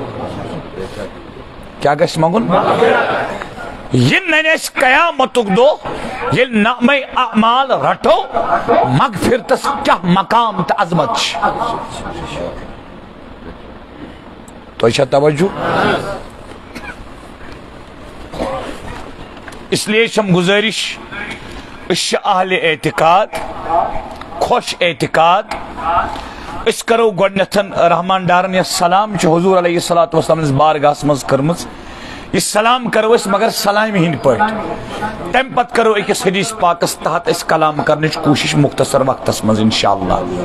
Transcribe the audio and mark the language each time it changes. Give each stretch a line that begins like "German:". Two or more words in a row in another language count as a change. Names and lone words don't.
Kashmiri: کیٛاہ گژھِ منگُن یہ ننہِ اَسہِ قیامتُک دۄہ ییٚلہِ نامے اعمال رٹو مغفرتس کیٛاہ مقام تہٕ عظمت چھِ تۄہہِ چھا توجہ اس لیے چھم گزٲرِش أسۍ چھِ اہلِ اعتقاد خوش اعتقاد أسۍ کرو گۄڈنٮ۪تھ رحمان ڈارن یۄس سلام چھِ حضوٗر
Arabic: علیہ الصلوٰۃ والسلام
Kashmiri: سٕنٛدِس بارگاہس منٛز کٔرمٕژ یہ سلام کرو أسۍ مگر سلامہِ ہٕنٛدۍ پٲٹھۍ تمہِ پتہٕ کرو أکِس حدیث پاکس تحت أسۍ کلام کرنٕچ کوٗشش مختصر وقتس منٛز انشاءاللہ